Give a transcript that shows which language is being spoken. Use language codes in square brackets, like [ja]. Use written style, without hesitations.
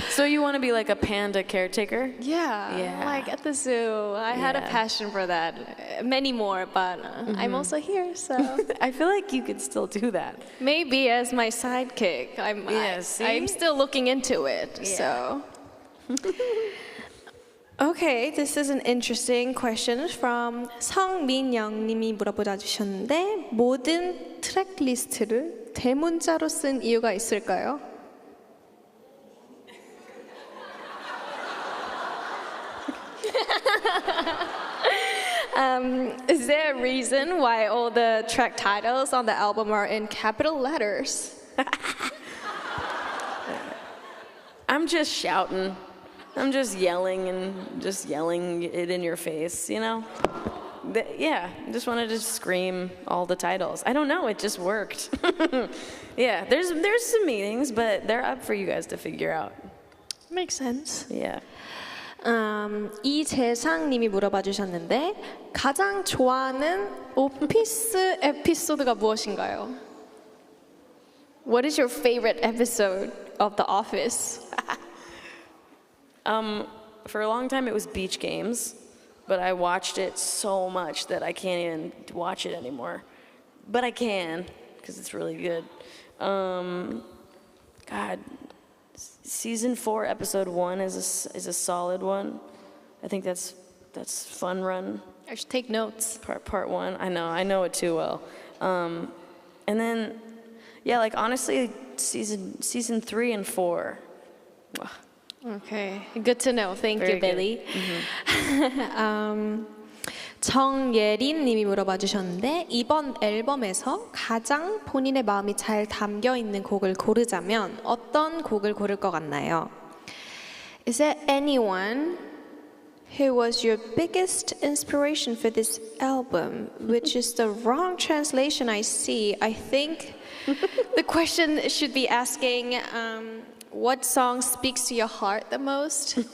[en] So you want to be like a panda caretaker? Yeah. Yeah. Like at the zoo. I had a Yeah. passion for that. Many more, but I'm also here, so I feel like you could still do that. maybe as my sidekick. Yeah, see? I'm still looking into it. Yeah. So. Okay, this is an interesting question from [ko] 성민영님이 물어보자 주셨는데 모든 트랙 리스트를 대문자로 쓴 이유가 있을까요? [en] Is there a reason why all the track titles on the album are in capital letters? I'm just shouting. I'm just yelling it in your face, you know? Yeah, I just wanted to scream all the titles. I don't know, it just worked. Yeah, there's some meanings, but they're up for you guys to figure out. Makes sense. Yeah. [ko] 이재상님이 물어봐 주셨는데 가장 좋아하는 오피스 에피소드가 무엇인가요? [en] What is your favorite episode of The Office? For a long time it was Beach Games, but I watched it so much that I can't even watch it anymore. But I can, because it's really good. God, season 4, episode 1 is a solid one. I think that's Fun Run. I should take notes. Part 1. I know it too well. And then, yeah, like honestly, season 3 and 4. Okay, good to know. Thank Very you, Billie. [ko] 정예린 님이 물어봐 주셨는데 이번 앨범에서 가장 본인의 마음이 잘 담겨 있는 곡을 고르자면 어떤 곡을 고를 것 같나요? [en] Is there anyone who was your biggest inspiration for this album? Which is the wrong translation I see. I think the question should be asking what song speaks to your heart the most?